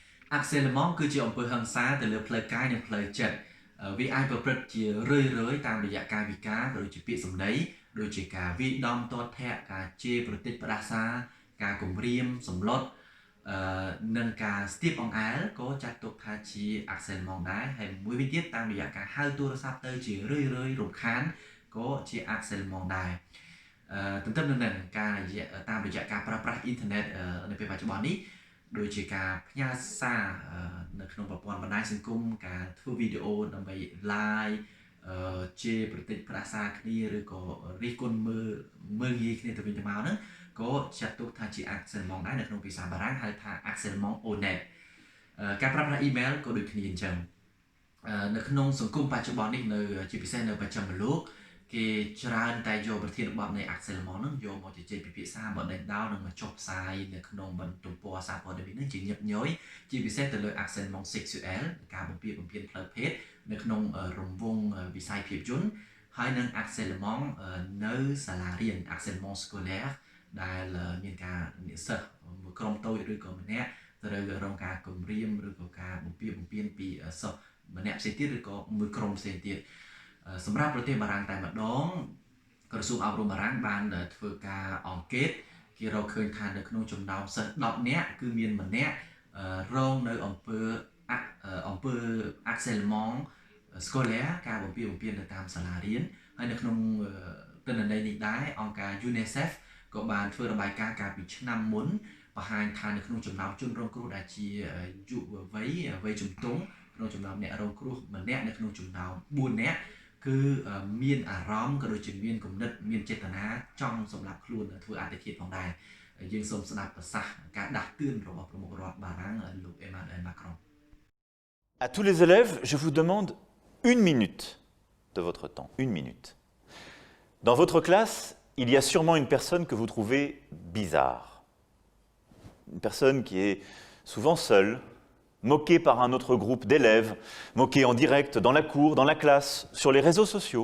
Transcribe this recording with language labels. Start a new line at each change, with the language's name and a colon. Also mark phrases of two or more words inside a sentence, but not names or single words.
Khmer: harcèlement គឺជាអំពើហិង្សាទៅលើផ្លូវកាយនិងផ្លូវចិត្តវាអាចប្រព្រឹត្តជារឿយៗតាមរយៈកាយវិការដូចជាពាក្យសម្ដីដូចជាការវាយដំទាត់ធាក់ការជេរប្រតិចផ្ដាសាការគំរាមសម្លុតនិងការស្ទាបអង្អែលក៏ចាត់ទុកថាជា harcèlement ដែរហើយមួយវិញទៀតតាមរយៈការហៅទូរស័ព្ទទៅជារឿយៗរំខានក៏ជា harcèlement ដែរទន្ទឹមនឹងនឹងការតាមរយៈការប្រើប្រាស់អ៊ីនធឺណិតនៅពេលបច្ចុប្បន្ននេះដូច ជាការផ្ញើសារនៅក្នុងប្រព័ន្ធបណ្ដាញសង្គមការធ្វើវីដេអូដើម្បី live ជាប្រតិចផ្ដាសាគ្នាឬក៏រិះគន់មើលងាយគ្នាទៅវិញទៅមកហ្នឹងក៏ចាត់ទុកថាជា harcèlement ដែរនៅក្នុងភាសាបារាំងហៅថា
French: harcèlement honnête
Khmer: ការប្រើប្រាស់ email ក៏ដូចគ្នាអញ្ចឹងនៅក្នុងសង្គមបច្ចុប្បន្ននេះនៅជាពិសេសនៅបច្ចឹមលោកគេច្រើនតែយកប្រ ធានបទនៃ harcèlement ហ្នឹងយកមកជជែកពិភាក្សាបដិដោនិងមកចុះផ្សាយនៅក្នុងទំព័រសារព័ត៌មានហ្នឹងជាញឹកញយជាពិសេសទៅលើ
French: harcèlement sexuel
Khmer: ការបំពានផ្លូវភេទនៅក្នុងរង្វង់វិស័យភាពយន្តហើយនិង harcèlement នៅសាលារៀន harcèlement scolaire ដែលមានការនិស្សិតមួយក្រុមតូចឬក៏ម្នាក់ត្រូវរងការគំរាមឬក៏ការបំពានពីសិស្សម្នាក់ផ្សេងទៀតឬក៏មួយក្រុមផ្សេងទៀតសម្រាប់ប្រទេសបារាំងតែម្ដងក្រសួងអប់រំបារាំង បានធ្វើការអង្កេតគេរកឃើញថានៅក្នុងចំណោមសិស្ស10នាក់គឺមានម្នាក់រងនៅអំពើ
French: harcèlement scolaire
Khmer: ការបំពានទៅ តាមសាលារៀនហើយនៅក្នុងទិន្នន័យនេះដែរអង្គការ UNICEF ក៏បានធ្វើរបាយការណ៍កាលពីឆ្នាំមុនបង្ហាញថានៅក្នុងចំណោមជនរងគ្រោះដែលជាយុវវ័យជំទង់ក្នុងចំណោមអ្នករងគ្រោះម្នាក់នៅក្នុងចំណោម4នាក់គឺមានអារម្មណ៍ក៏ដូចជាមានគំនិតមានចេតនាចង់សម្លាប់ខ្លួនធ្វើអត្តឃាតផងដែរយើងសូមស្ដាប់ប្រសាសន៍ការដាស់តឿនរបស់ប្រមុខរដ្ឋបារាំងលោក Emmanuel Macron.
French: À tous les élèves, je vous demande une minute de votre temps, une minute. Dans votre classe, il y a sûrement une personne que vous trouvez bizarre. Une personne qui est souvent seule, moquée par un autre groupe d'élèves, moquée en direct dans la cour, dans la classe, sur les réseaux sociaux.